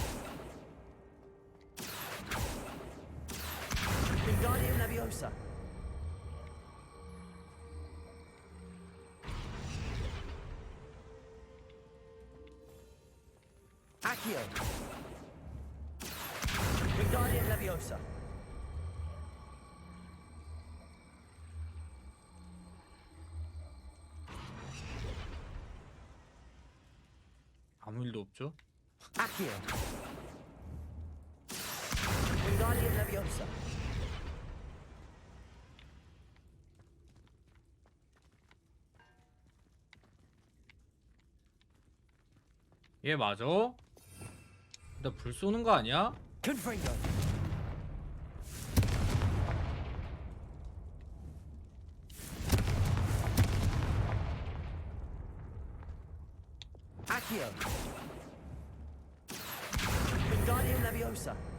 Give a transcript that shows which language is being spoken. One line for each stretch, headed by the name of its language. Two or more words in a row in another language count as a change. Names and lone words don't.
Korean: Wingardium Leviosa. Accio. Wingardium Leviosa. 아무 일도 없죠? Accio. Wingardium Leviosa. 얘 맞아? 나 불 쏘는 거 아니야? Confringo. Accio. Wingardium Leviosa.